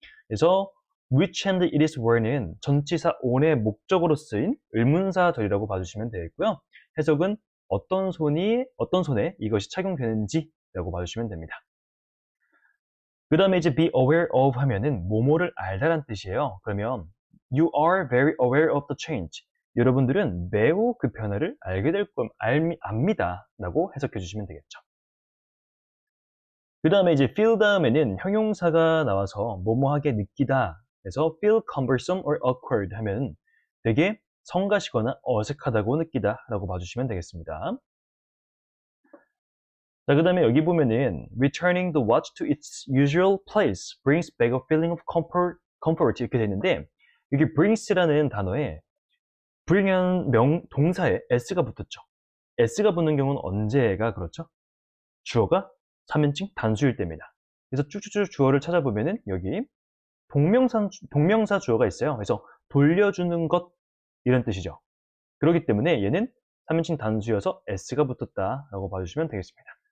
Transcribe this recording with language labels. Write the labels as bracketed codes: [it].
[ko] 그래서 [en] which hand it is worn [ko] 은 전치사 on의 목적으로 쓰인 의문사절이라고 봐주시면 되겠고요. 해석은 어떤 손에 이것이 착용되는지 라고 봐주시면 됩니다. 그 다음에 이제 be aware of 하면은 뭐뭐를 알다란 뜻이에요. 그러면 [en] you are very aware of the change. [ko] 여러분들은 매우 그 변화를 압니다 라고 해석해 주시면 되겠죠. 그 다음에 이제 feel 다음에는 형용사가 나와서 뭐뭐하게 느끼다 그래서 [en] feel cumbersome or awkward [ko] 하면 되게 성가시거나 어색하다고 느끼다 라고 봐주시면 되겠습니다. 자, 그 다음에 여기 보면은 [en] returning the watch to its usual place brings back a feeling of comfort [ko] 이렇게 되는데 여기 brings라는 단어에 bring이라는 동사에 s가 붙었죠. s가 붙는 경우는 언제가 그렇죠? 주어가 3인칭 단수일 때입니다. 그래서 쭉쭉쭉 주어를 찾아보면은 여기 동명사 주어가 있어요. 그래서 돌려주는 것 이런 뜻이죠. 그렇기 때문에 얘는 3인칭 단수여서 s가 붙었다라고 봐주시면 되겠습니다.